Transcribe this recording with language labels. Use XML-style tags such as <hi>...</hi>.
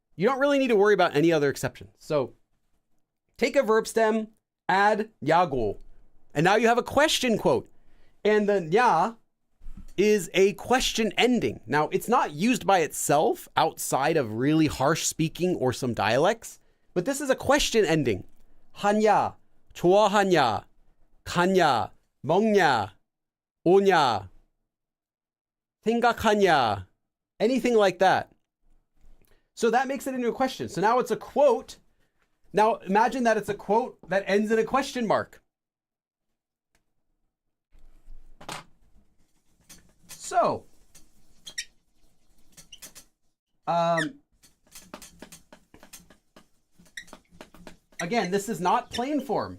<en>You don't really need to worry about any other exceptions. So take a verb stem, add 야고, and now you have a question quote. And the nya is a question ending. Now, it's not used by itself outside of really harsh speaking or some dialects, but this is a question ending.</en> <ko>하냐, 좋아하냐, 가냐, 먹냐, 오냐, 생각하냐, anything like that.</ko> <en>So that makes it into a question. So now it's a quote. Now imagine that it's a quote that ends in a question mark. So, again, this is not plain form.</en>